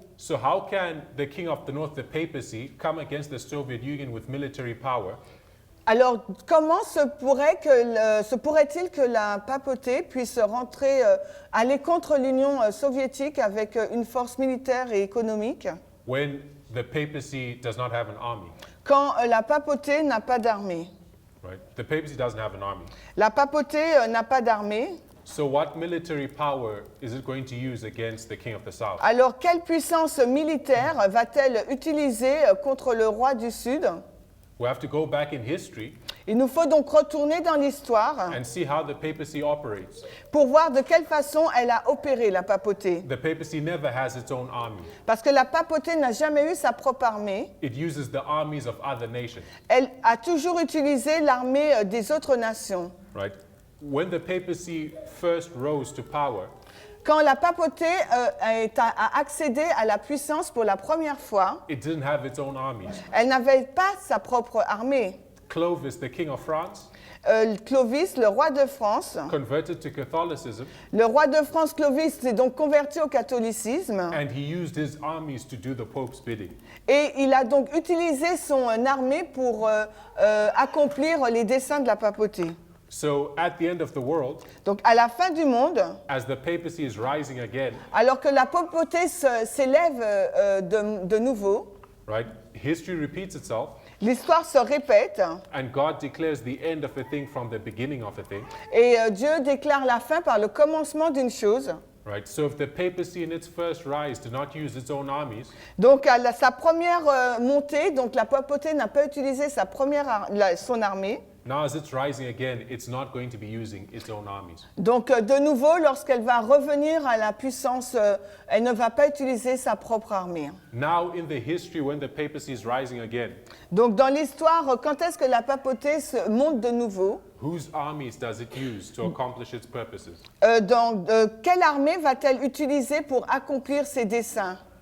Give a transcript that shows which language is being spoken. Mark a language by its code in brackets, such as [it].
[en] So how can the king of the north, the papacy, come against the Soviet Union with military power? [fr] Alors, comment se pourrait-il que la papauté puisse aller contre l'Union soviétique avec une force militaire et économique [en] When the papacy does not have an army, [fr] quand la papauté n'a pas d'armée. [en] right? The papacy doesn't have an army. [fr] La papauté n'a pas d'armée. [en] So what military power is it going to use against the king of the south? [fr] Alors, quelle puissance militaire va-t-elle utiliser contre le roi du Sud? [en] We have to go back in history [fr] Il nous faut donc retourner dans l'histoire [en] and see how the papacy operates. [fr] pour voir de quelle façon elle a opéré, la papauté. [en] The papacy never has its own army. [fr] Parce que la papauté n'a jamais eu sa propre armée. [en] It uses the armies of other nations, [fr] Elle a toujours utilisé l'armée des autres nations. [en] right? When the papacy first rose to power, [fr] Quand la papauté a accédé à la puissance pour la première fois, [en] it didn't have its own armies. [fr] elle n'avait pas sa propre armée. [en] Clovis, the king of France, [fr] Clovis, le roi de France, [en] converted to Catholicism, [fr] le roi de France Clovis s'est donc converti au catholicisme [en] and he used his armies to do the Pope's bidding. [fr] et il a donc utilisé son armée pour accomplir les desseins de la papauté. [en] So at the end of the world, [fr] Donc à la fin du monde, [en] as the papacy is rising again, [fr] alors que la papauté s'élève de nouveau, [en] right? History repeats itself, [fr] l'histoire se répète [en] and God declares the end of a thing from the beginning of a thing, [fr] et Dieu déclare la fin par le commencement d'une chose. [en] right? So if the papacy in its first rise did not use its own armies, [fr] Donc à sa première montée, donc la papauté n'a pas utilisé son armée. [en] now as it's rising again, it's not going to be using its own armies. [fr] Donc de nouveau, lorsqu'elle va revenir à la puissance, elle ne va pas utiliser sa propre armée. [en] Now in the history when the papacy is rising again, [fr] Donc dans l'histoire, quand est-ce que la papauté monte de nouveau? [en] whose armies does it use to accomplish its purposes? [fr] Quelle armée va-t-elle utiliser pour accomplir ses desseins?